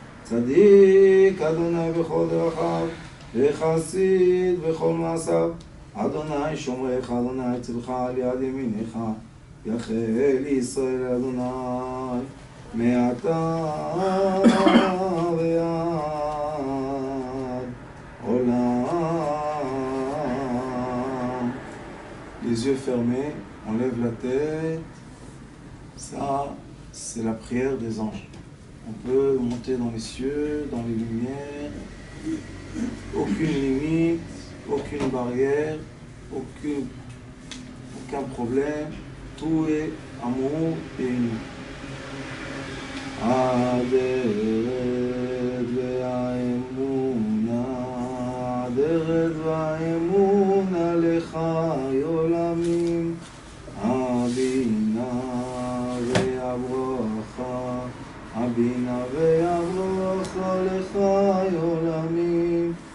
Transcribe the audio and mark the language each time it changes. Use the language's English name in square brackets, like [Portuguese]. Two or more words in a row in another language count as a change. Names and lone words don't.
[Hebrew] צדיק אדוני בכל דרכיו, וחסיד בכל מעשיו. אדוני שומרך אדוני צלך על יד ימינך. יחל ישראל אדוני מעתה ועד עולם. [French] Les yeux fermés, on lève la tête. Ça, c'est la prière des anges. On peut monter dans les cieux, dans les lumières. Aucune limite, aucune barrière, aucun problème. Tout est amour et uni. [Hebrew] הדרת והאמונה, הדרת והאמונה לך עולמים. הבינה והברכה, הבינה והברכה לך עולמים.